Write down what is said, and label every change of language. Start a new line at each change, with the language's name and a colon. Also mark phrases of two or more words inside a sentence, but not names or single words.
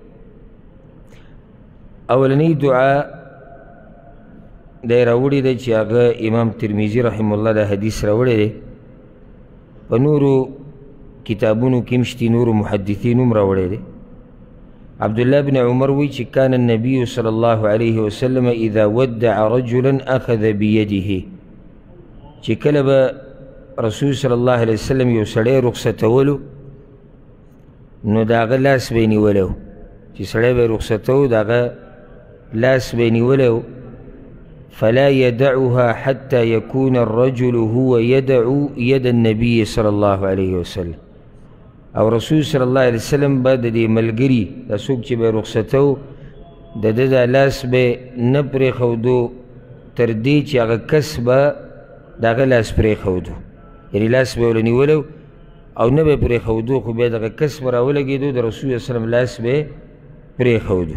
Pashto: اولنۍ دعا دا یې راوړې ده چې هغه امام ترمذي
Arabic: رحم الله
Pashto: دا حدیث راوړی دی، په نورو کتابونو کې هم شتي، نورو محدثینو هم راوړی دی.
Arabic: عبدالله بن عمر
Pashto: وی چې
Arabic: کان النبي صلی الله علیه وسلم اذا ودع رجلا اخذ بيده،
Pashto: چې کله به رسول
Arabic: صلی الله علیه وسلم
Pashto: یو سړی رخصتولو نو د هغه لاس به یې نیولی و، چې سړی به یې رخصتو د هغه لاس به یې نیولی و.
Arabic: فلا يدعها حتى يكون الرجل هو يدعو يد النبي صلى الله عليه وسلم،
Pashto: او رسول
Arabic: صلی الله علیه وسلم
Pashto: به د دې ملګري دا څوک چې به یې رخصتو د ده دا لاس به نه پرېښودو تر دې چې هغه کس به د هغه لاس پرېښودو، یعنې لاس به یې ورله نیولی او نه به یې پرېښودو، خو بیا دغه کس به راولګېدو د رسول
Arabic: صلی الله علیه وسلم
Pashto: لاس به یې پرېښودو.